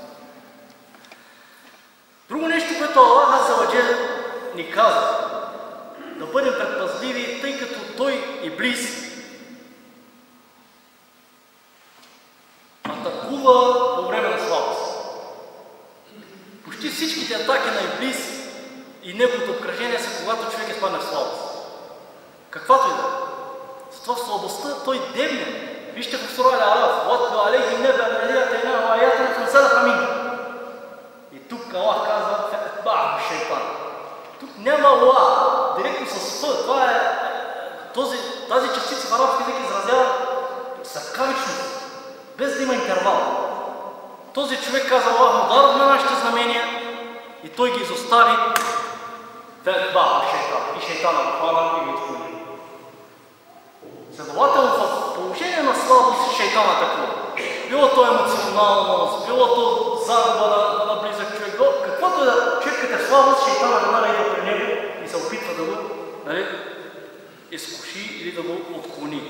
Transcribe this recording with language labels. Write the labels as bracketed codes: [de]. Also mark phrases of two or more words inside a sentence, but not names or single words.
[bg] Друго нещо, което Аллах [ar] عز وجل [bg] ни казва, да бъдем предпазливи, тъй като той, Иблис, атакува по време на слабост. Почти всичките атаки на Иблис и неговото обкръжение са, когато човек е спадне в слабост. Каквато и да е. Затова в слабостта той дебне. Вижте в сура Ал-Араф, [ar] وَاتْلُ عَلَيْهِمْ نَبَأَ الَّذِي آتَيْنَاهُ آيَاتِنَا فَانْسَلَخَ مِنْهَا. [bg] И тук Аллах казва [ar] فَأَتْبَعَهُ الشَّيْطَانُ. [bg] Тук няма ла, директно с ф. Това е тази частица в арабски език изразява съвкавичност, без да има интервал. Този човек каза Аллах, му дадохме нашите знамения и той ги изостави. [ar] فَأَتْبَعَهُ الشَّيْطَانُ. [bg] И шейтана го хвана и го отклони. Следователно, в положение на слабост шейтан атакува. Било то емоционалност, било то загуба на близък човек, каквото е да човекът е слабост, шейтана веднага идва при него и се опитва да го изкуши или да го отклони.